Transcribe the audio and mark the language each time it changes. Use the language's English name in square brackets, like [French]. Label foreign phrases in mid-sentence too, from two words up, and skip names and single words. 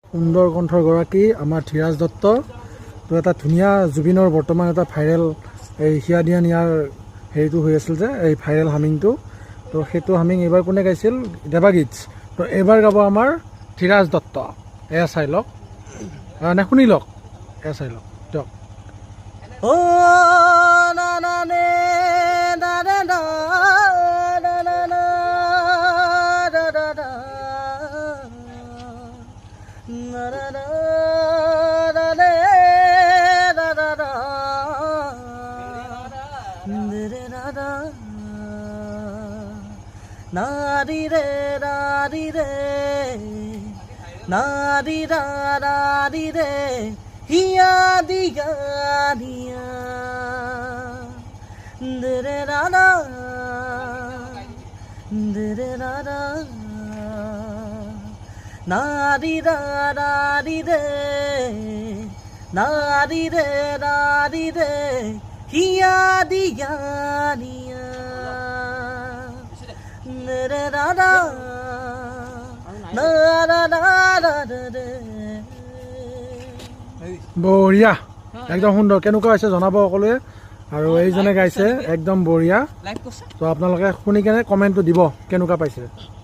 [Assamese] সুন্দৰ কণ্ঠৰ গৰাকী আমাৰ ধীৰাজ দত্ত। তো এটা ধুনীয়া জুবিনৰ বৰ্তমান এটা ভাইৰেল এই হিয়া দিয়া নিয়াৰ হেৰিটো হৈ আছিল যে এই ভাইৰেল হামিংটো। তো সেইটো হামিং এইবাৰ কোনে গাইছিল? দেৱাগীত। তো এইবাৰ গাব আমাৰ ধীৰাজ দত্ত। এয়া চাই লওক, নে শুনি লওক, এয়া চাই লওক দিয়ক। ও না না নে না না না না না না da da da na na na da le da da da re da da na di re da di re na di da da di re hiya diya diya re da da re da da na di da da di re na di re da di re hiya diya diya re da da na da da da da বঢ়িয়া, একদম সুন্দৰ। কেনেকুৱা হৈছে জনাব সকলোৱে। আৰু এইজনে গাইছে একদম বঢ়িয়া। তো আপোনালোকে শুনি কেনে কমেণ্টটো দিব কেনেকুৱা পাইছে।